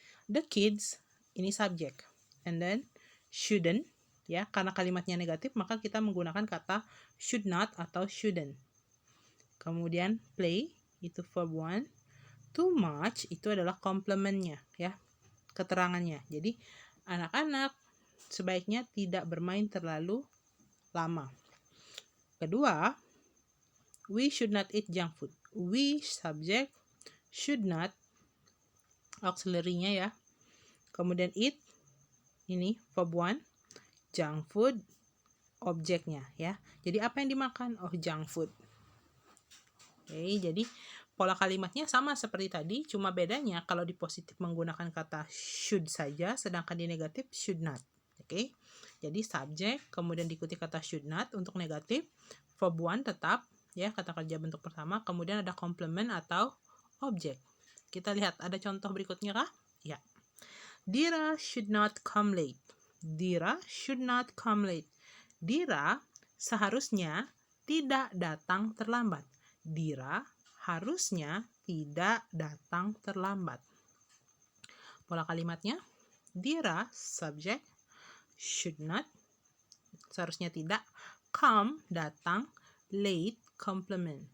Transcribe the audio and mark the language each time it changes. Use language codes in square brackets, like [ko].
[id] The kids, ini subjek, and then shouldn't, ya, karena kalimatnya negatif maka kita menggunakan kata should not atau shouldn't. Kemudian play, itu verb 1. Too much, itu adalah complementnya, ya, keterangannya. Jadi anak-anak sebaiknya tidak bermain terlalu lama. [en] Kedua, we should not eat junk food. [id] We, subject, should not, auxiliary-nya ya. Kemudian eat, ini verb 1, junk food, objeknya ya. Jadi apa yang dimakan? Oh, junk food. Oke, jadi pola kalimatnya sama seperti tadi, cuma bedanya kalau di positif menggunakan kata should saja, sedangkan di negatif should not. Oke, jadi subjek, kemudian diikuti kata should not untuk negatif, verb 1 tetap, ya, kata kerja bentuk pertama, kemudian ada complement atau objek. Kita lihat, ada contoh berikutnya kah? Ya. [en] Dira should not come late. Dira should not come late. [id] Dira seharusnya tidak datang terlambat. Dira harusnya tidak datang terlambat. Pola kalimatnya, Dira, subject, should not, seharusnya tidak, come, datang, late, complement.